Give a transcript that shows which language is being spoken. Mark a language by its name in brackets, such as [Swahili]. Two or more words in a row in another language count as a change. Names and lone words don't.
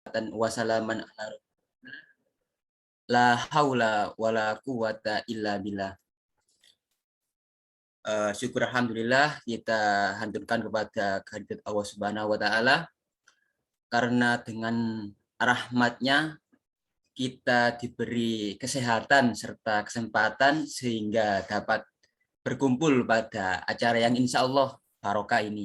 [Arabic] والسلام على لا حول ولا قوة إلا بالله. [Indonesian] Syukur alhamdulillah kita haturkan kepada kehadirat Allah [Arabic] سبحانه وتعالى [Indonesian] karena dengan rahmatnya kita diberi kesehatan serta kesempatan sehingga dapat berkumpul pada acara yang [Arabic] إن شاء الله [Indonesian] barokah ini.